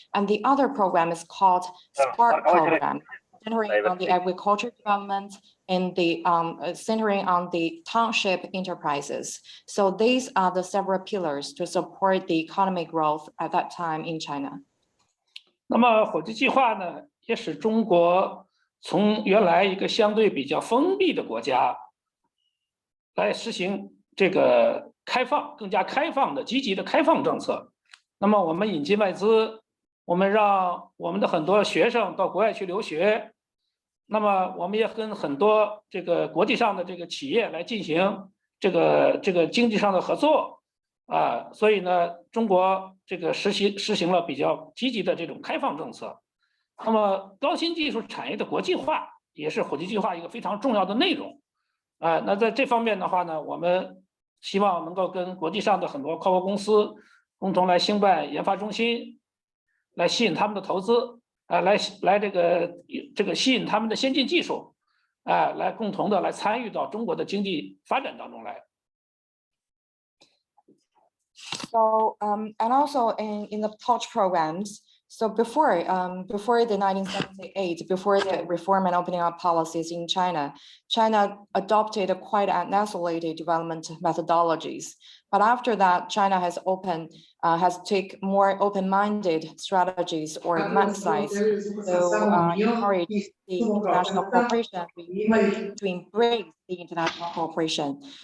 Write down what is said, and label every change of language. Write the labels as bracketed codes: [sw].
[en] And the other program is called SPARK program, centering on the agriculture development and the centering on the township enterprises. So these are the several pillars to support the economic growth at that time in China. [zh] 那么火鸡计划呢，也使中国从原来一个相对比较封闭的国家，来实行这个开放、更加开放的、积极的开放政策。那么我们引进外资，我们让我们的很多学生到国外去留学。那么我们也跟很多这个国际上的这个企业来进行这个经济上的合作所以呢，中国这个实行了比较积极的这种开放政策。那么高新技术产业的国际化也是火鸡计划一个非常重要的内容那在这方面的话呢，我们希望能够跟国际上的很多跨国公司共同来兴办研发中心，来吸引他们的投资来这个吸引他们的先进技术来共同的来参与到中国的经济发展当中来。 [en] So and also in the TOUCH programs, so before the 1978, before the reform and opening up policies in China, China adopted quite an isolated development methodologies. But after that, China has take more open-minded strategies or mindsets to encourage the international cooperation, to embrace the international cooperation.